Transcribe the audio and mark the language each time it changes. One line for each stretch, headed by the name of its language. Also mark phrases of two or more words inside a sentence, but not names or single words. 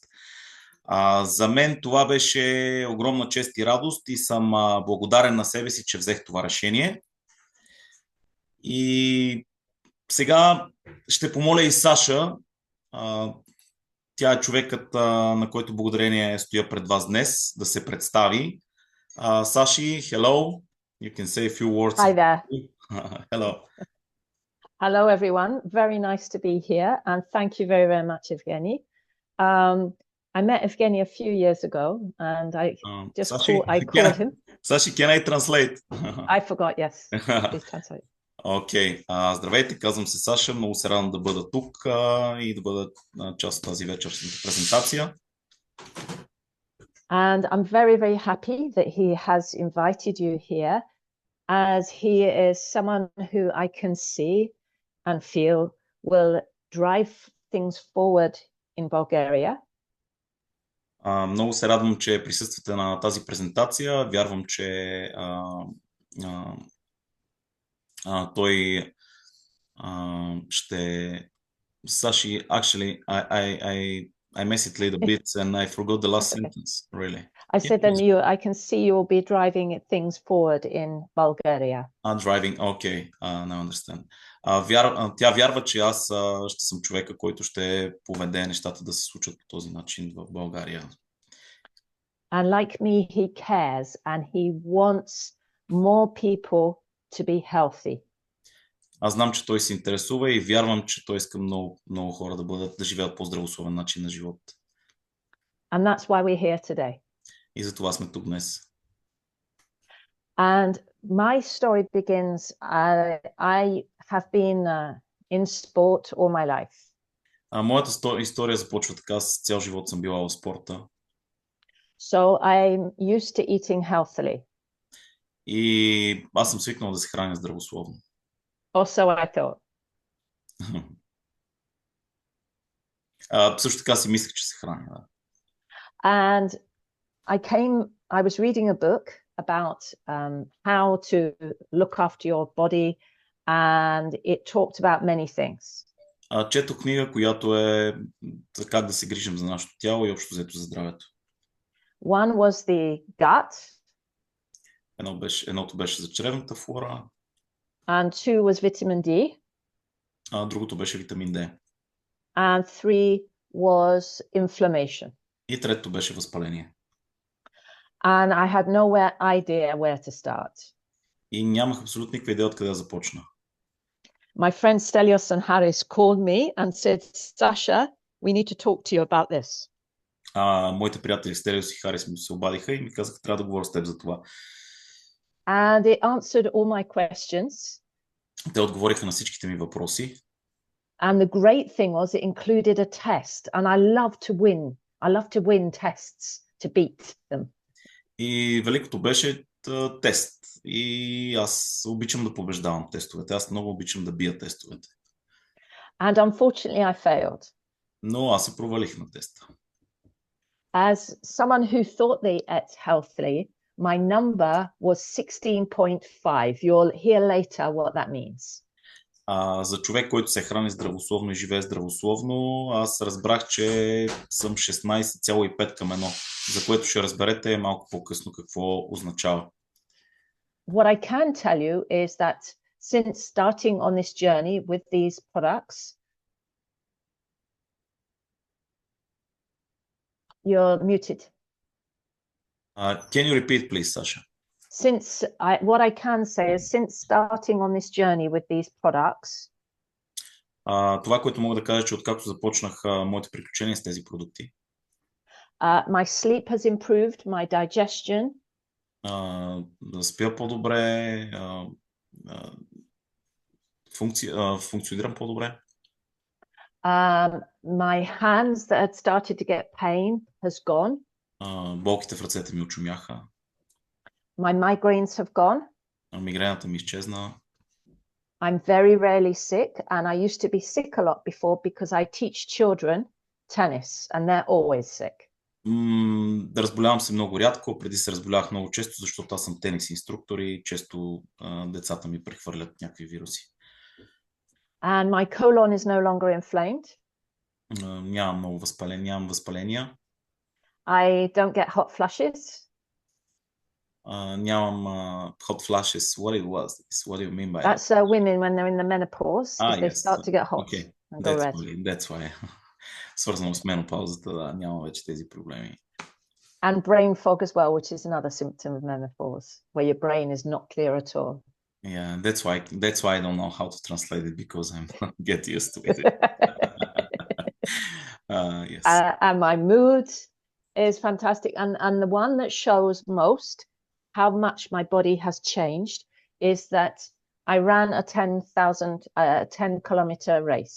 Bulgarian: За мен това беше огромна чест и радост и съм благодарен на себе си, че взех това решение. И сега ще помоля и Саша. А, Тя е човекът, на който благодарение стоя пред вас днес, да се представи. Саши,
English: hello. You can say a few words. Hi there. Hello. Hello, everyone. Very nice to be here. And thank you very, very much, Evgeny. I met Evgeny a few years ago and I called him. Sashi, can I translate? I forgot, yes. Please translate.
Bulgarian: Окей. Здравейте, казвам се Саша. Много се радвам да бъда тук и да бъда част от тази вечерната презентация.
English: And I'm very, very happy that he has invited you here, as he is someone who I can see and feel will drive things forward in Bulgaria.
Bulgarian: Много се радвам, че присъствате на тази презентация. Вярвам, че той ще...
English: Sashi, actually, I messed it a little bit and I forgot the last sentence, really. I said then I can see you will be driving things forward in Bulgaria. Driving, okay, now I understand.
Bulgarian: Тя вярва, че аз ще съм човека, който ще поведе нещата да се случат по този начин в България.
English: And like me, he cares and he wants more people to be healthy.
Bulgarian: Аз знам, че той се интересува и вярвам, че той иска много хора да живеят по-здравословен начин на живот.
English: And that's why we're here today.
Bulgarian: И за това сме тук днес.
English: And my story begins, I have been in sport all my life.
Bulgarian: Моята история започва така, с цял живот съм била в спорта.
English: So I'm used to eating healthily.
Bulgarian: И аз съм свикнал да се храня здравословно.
English: Also I thought.
Bulgarian: Също така си мислех, че се храня. Да.
English: And I was reading a book about how to look after your body, and it talked about many things.
Bulgarian: Четох книга, която е как да се грижим за нашето тяло и общо взето за здравето.
English: One was the gut.
Bulgarian: Едното беше за чревната флора.
English: And two was vitamin D.
Bulgarian: Другото беше витамин D.
English: And three was inflammation.
Bulgarian: И третото беше възпаление.
English: And I had no idea where to start.
Bulgarian: И нямах абсолютно никаква идея откъде да започна.
English: My friend Stelios and Harris called me and said, Sasha, we need to talk to you about this.
Bulgarian: Моите приятели Стелиос и Харис ми се обадиха и ми казаха, трябва да говоря с теб за това.
English: And it answered all my questions.
Bulgarian: Те отговориха на всичките ми въпроси.
English: And the great thing was it included a test, and I love to win. I love to win tests to beat them.
Bulgarian: И великото беше тест. И аз обичам да побеждавам тестовете. Аз много обичам да бия тестовете.
English: And unfortunately I failed.
Bulgarian: Но аз се провалих на теста.
English: As someone who thought they ate healthily, my number was 16.5. You'll hear later what that means.
Bulgarian: За човек, който се храни здравословно и живее здравословно, аз разбрах, че съм 16,5 към 1, за което ще разберете малко по-късно какво означава.
English: What I can tell you is that since starting on this journey with these products, you're muted. Can you repeat, please, Sasha? What I can say is since starting on this journey with these products,
Bulgarian: това, което мога да кажа, че откакто започнах моите приключения с тези продукти,
English: my sleep has improved, my digestion,
Bulgarian: да спя по-добре, функционирам по-добре.
English: My hands that had started to get pain has gone.
Bulgarian: Болките в ръцете ми очумяха.
English: My migraines have gone.
Bulgarian: Мигрената ми изчезна.
English: I'm very rarely sick, and I used to be sick a lot before because I teach children tennis, and they're always sick.
Bulgarian: Да разболявам се много рядко, преди се разболявах много често, защото аз съм тенис инструктор и често децата ми прехвърлят някакви вируси.
English: And my colon is no longer inflamed.
Bulgarian: Нямам възпаления.
English: I don't get hot flushes. Нямам hot flashes. What it was? What do you mean by that? That's women when they're in the menopause, if they Yes. start to get hot Okay. and go red. That's why.
Bulgarian: Свързано с менопаузата, да, няма вече тези проблеми.
English: And brain fog as well, which is another symptom of menopause, where your brain is not clear at all. Yeah, that's why I don't know how to translate it, because I'm not get used to it. Yes. And my mood is fantastic. And the one that shows most how much my body has changed is that I ran a 10-kilometer race.